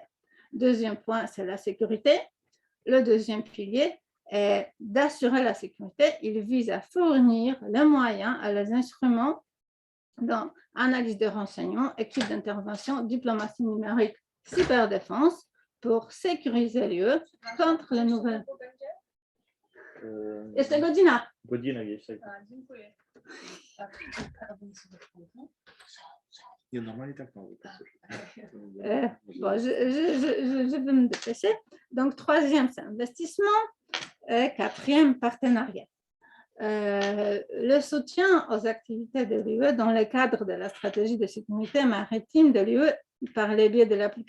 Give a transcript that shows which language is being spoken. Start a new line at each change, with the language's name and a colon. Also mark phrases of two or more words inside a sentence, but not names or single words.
French: Deuxième point, c'est la sécurité. Le deuxième pilier est d'assurer la sécurité. Il vise à fournir les moyens et les instruments dans analyse de renseignements, équipe d'intervention, diplomatie numérique, cyberdéfense pour sécuriser l'UE contre les nouvelles.
Polish: Jeszcze godzina. Godzina jest. Dziękuję. Nie, normalnie tak mało.
French: Bon, je vais me dépêcher. Donc, troisième, c'est investissement. Quatrième, partenariat. Le soutien aux activités de l'UE dans le cadre de la stratégie de sécurité maritime de l'UE par le biais de l'application